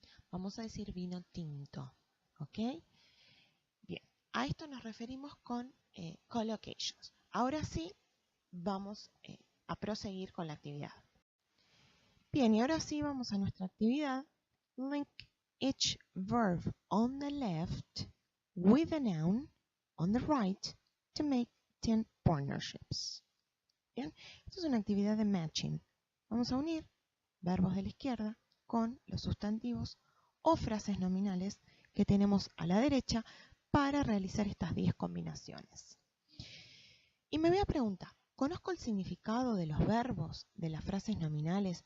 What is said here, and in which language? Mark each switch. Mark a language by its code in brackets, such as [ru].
[es] Vamos a decir vino tinto, ¿ok? Bien, a esto nos referimos con collocations. Ahora sí, vamos a proseguir con la actividad. Bien, y ahora sí vamos a nuestra actividad. [en] Link each verb on the left with a noun on the right to make 10 partnerships. [es] Bien, esto es una actividad de matching. Vamos a unir verbos de la izquierda con los sustantivos o frases nominales que tenemos a la derecha para realizar estas 10 combinaciones. Y me voy a preguntar, ¿Conozco el significado de los verbos, de las frases nominales?